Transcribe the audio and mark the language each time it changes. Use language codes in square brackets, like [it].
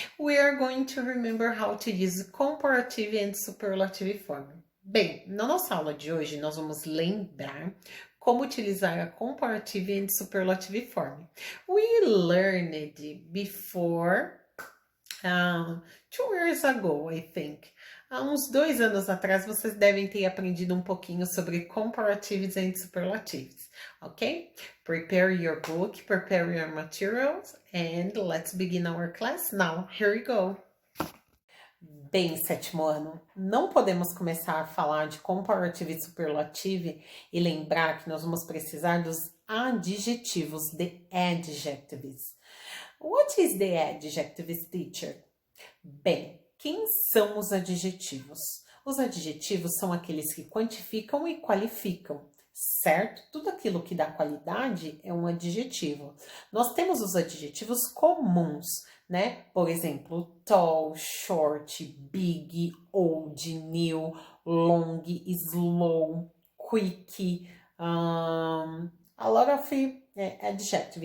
[en] We are going to remember how to use comparative and superlative form. [pt] Bem, na nossa aula de hoje, nós vamos lembrar como utilizar a [en] comparative and superlative form. We learned before 2 years ago, I think. [pt] Há uns 2 anos atrás, vocês devem ter aprendido um pouquinho sobre [en] comparatives and superlatives, [pt] ok? [en] Prepare your book, prepare your materials, and let's begin our class now. Here we go. [pt] Bem, sétimo ano, não podemos começar a falar de comparative e superlative e lembrar que nós vamos precisar dos adjetivos, [en] the adjectives. What is the adjectives, teacher? [pt] Bem, quem são os adjetivos? Os adjetivos são aqueles que quantificam e qualificam, certo? Tudo aquilo que dá qualidade é um adjetivo. Nós temos os adjetivos comuns, né? Por exemplo, [en] tall, short, big, old, new, long, slow, quick, a lot of adjective.